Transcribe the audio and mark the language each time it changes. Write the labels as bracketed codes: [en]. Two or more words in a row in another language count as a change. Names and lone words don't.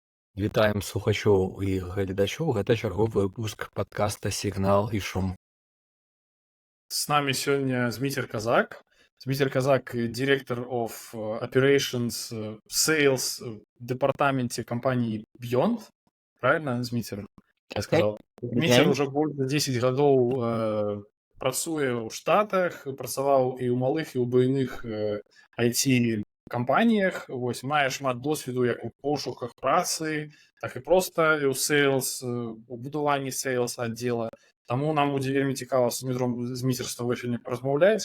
[be] Вітаем слухачоў і гледачоў. Гэта чарговы выпуск падкаста «Сігнал і шум». [ru] С нами сегодня Змитер Казак. Змитер Казак, директор [en] of operations, sales [ru] в департаменте компании Beyond. Правильно, Змитер? Я сказал. Змитер уже больше 10 годов [be] працуе ў Штатах, працаваў і ў малых, і ў буйных IT-кампаніях. Вось, мае шмат досведу як у пошуках працы, так і проста ў sales, у будуванні sales аддзела. Таму нам будзе вельмі цікава з Дмітром Зміцерством сёння паразмаўляць.